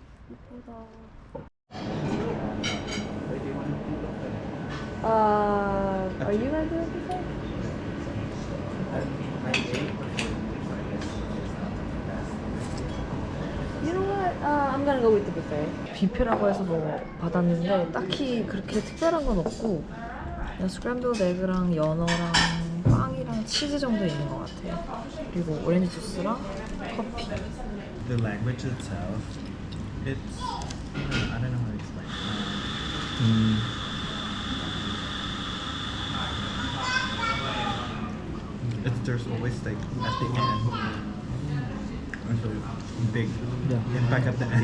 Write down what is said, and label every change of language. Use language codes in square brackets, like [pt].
[ko] 예쁘다. [en] Are you gonna do it before? You know what? I'm gonna go with the buffet. [ko] 뷔페라고 해서 뭐 받았는데 딱히 그렇게 특별한 건 없고 그냥 스크램블드 에그랑 연어랑 빵이랑 치즈 정도 있는 것 같아요. 그리고 오렌지 주스랑 커피. [en] The language itself, it's I don't know how to explain. There's always like at the end, so big impact at the end.